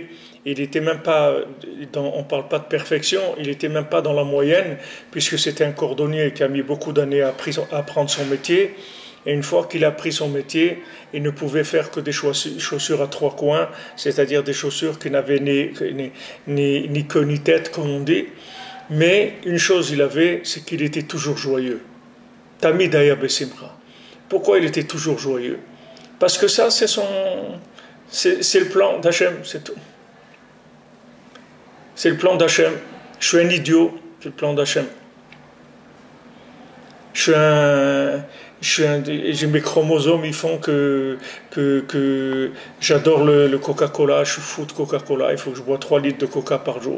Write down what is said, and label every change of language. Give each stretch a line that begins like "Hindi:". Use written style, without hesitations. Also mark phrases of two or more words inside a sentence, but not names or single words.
French: Il n'était même pas, on ne parle pas de perfection, il n'était même pas dans la moyenne, puisque c'était un cordonnier qui a mis beaucoup d'années à apprendre son métier. Et une fois qu'il a appris son métier, il ne pouvait faire que des chaussures à 3 coins, c'est-à-dire des chaussures qui n'avaient ni queue ni tête, comme on dit. Mais une chose il avait, c'est qu'il était toujours joyeux.
Hebrew: תמיד היה בשמחה.
French: Pourquoi il était toujours joyeux? Parce que ça, c'est C'est le plan d'Hachem, c'est tout. C'est le plan d'Hachem. Je suis un idiot, c'est le plan d'Hachem. J'ai mes chromosomes, ils font que j'adore le Coca-Cola, je suis fou de Coca-Cola, il faut que je bois 3 litres de Coca par jour.